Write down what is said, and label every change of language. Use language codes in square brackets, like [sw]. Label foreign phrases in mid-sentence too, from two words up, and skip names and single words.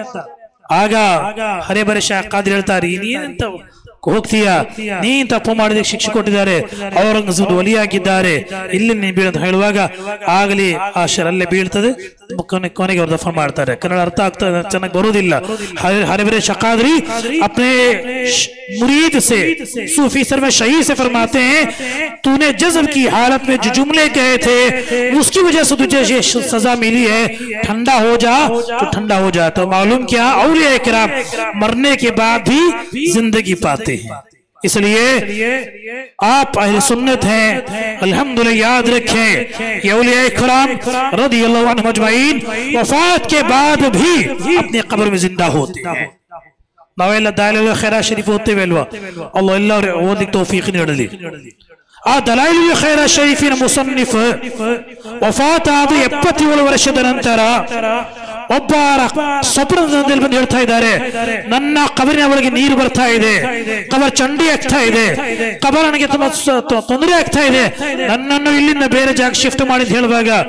[kn] ಆಗ ಹರೇಬರೆ ಶಾ ಖಾದ್ರಿ ಹೇಳ್ತಾರೆ, ನೀನಂತ ಹೋಗ್ತೀಯಾ? ನೀನ್ ತಪ್ಪು ಮಾಡಿದ ಶಿಕ್ಷೆ ಕೊಟ್ಟಿದ್ದಾರೆ, ಔರಂಗಜೇಬ್ ವಲಿಯಾಗಿದ್ದಾರೆ, ಇಲ್ಲಿ ನೀ ಬೀಳಂತ ಹೇಳುವಾಗ ಆಗಲಿ ಆ ಶರಲ್ಲೇ ಬೀಳ್ತದೆ. ಕೊನೆಗೆ ಅವ್ರು ದಫನ್ ಮಾಡ್ತಾರೆ. ಕನ್ನಡ ಅರ್ಥ ಆಗ್ತಾ ಚೆನ್ನಾಗಿ ಬರುವುದಿಲ್ಲ. [hi] हरेबरे शा क़ादरी अपने मुरीद से सूफी सर में शहीद से फरमाते हैं, तूने जज्ब की हालत में जो जुमले कहे थे उसकी वजह से तुझे ये सजा मिली है, ठंडा हो जा तो ठंडा हो जा। तो मालूम क्या, औलिया किराम मरने के बाद भी जिंदगी पाते हैं। इसलिए आप अहले सुन्नत हैं, अल्हम्दुलिल्लाह याद रखें, ये औलिया किराम [ar] رضي الله عنهم أجمعين [hi] वफात के बाद भी अपने कब्र में जिंदा होते हैं। [kn] ನಾವೆಲ್ಲ ದಲೈಲುಲ್ ಖೈರಾ ಶರೀಫ್ ಓದ್ತೇವಲ್ವಾ? ಅಲ್ಲಾಹ್ ಎಲ್ಲರೂ ಓದಲಿಕ್ಕೆ ತೌಫೀಕ್ ನೀಡಲಿ. ಆ ದಲೈಲುಲ್ ಖೈರಾ ಶರೀಫಿನ ಮುಸನ್ನಿಫ್ ವಫಾತ್ ಆದ 77 ವರ್ಷದ ನಂತರ ಒಬ್ಬರ ಸ್ವಪ್ನದಲ್ಲಿ ಬಂದು ಹೇಳ್ತಾ ಇದ್ದಾರೆ, ನನ್ನ ಕಬರಿನ ಒಳಗೆ ನೀರು ಬರ್ತಾ ಇದೆ, ಕಬರ್ ಚಂಡಿ ಆಗ್ತಾ ಇದೆ, ಕಬರ್ ನನಗೆ ತುಂಬಾ ತೊಂದರೆ ಆಗ್ತಾ ಇದೆ, ನನ್ನನ್ನು ಇಲ್ಲಿಂದ ಬೇರೆ ಜಾಗ ಶಿಫ್ಟ್ ಮಾಡಿ ಹೇಳುವಾಗ